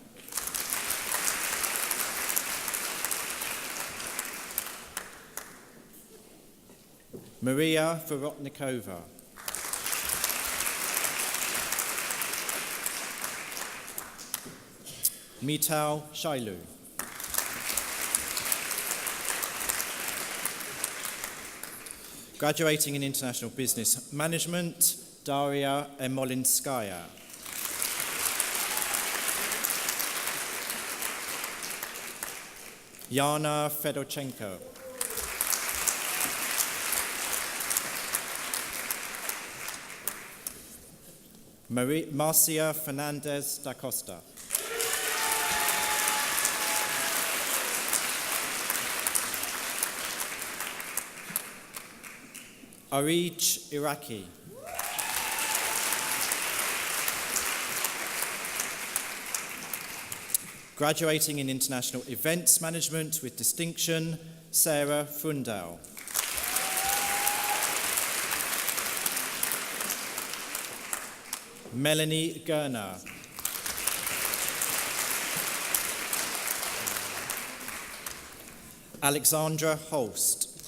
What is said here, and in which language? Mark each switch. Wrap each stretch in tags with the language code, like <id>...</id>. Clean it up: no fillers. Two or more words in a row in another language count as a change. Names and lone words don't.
<en>Maria Vorotnikova. Mital Shailu. Graduating in International Business Management, Daria Emolinskaya. Yana Fedorchenko. Marcia Fernandez da Costa. Arij Iraqi. Graduating in International Events Management with distinction, Sarah Fundau. Melanie Gerner. Alexandra Holst.</en>